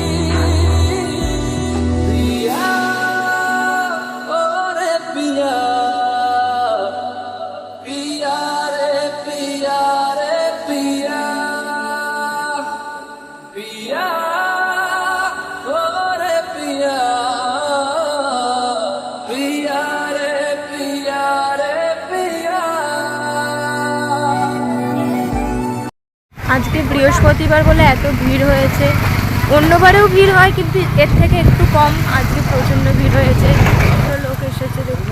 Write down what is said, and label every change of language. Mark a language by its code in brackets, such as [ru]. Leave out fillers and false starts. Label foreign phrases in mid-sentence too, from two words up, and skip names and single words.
[hi] पिया ओ रे पिया, पिया रे पिया रे पिया, पिया ओ रे पिया, पिया रे पिया रे पिया। [bn] আজকে বৃহস্পতিবার বলে এত ভিড় হয়েছে। অন্যবারেও ভিড় হয় কিন্তু এর থেকে একটু কম। আজকে প্রচণ্ড ভিড় হয়েছে, লোক এসেছে দেখতে।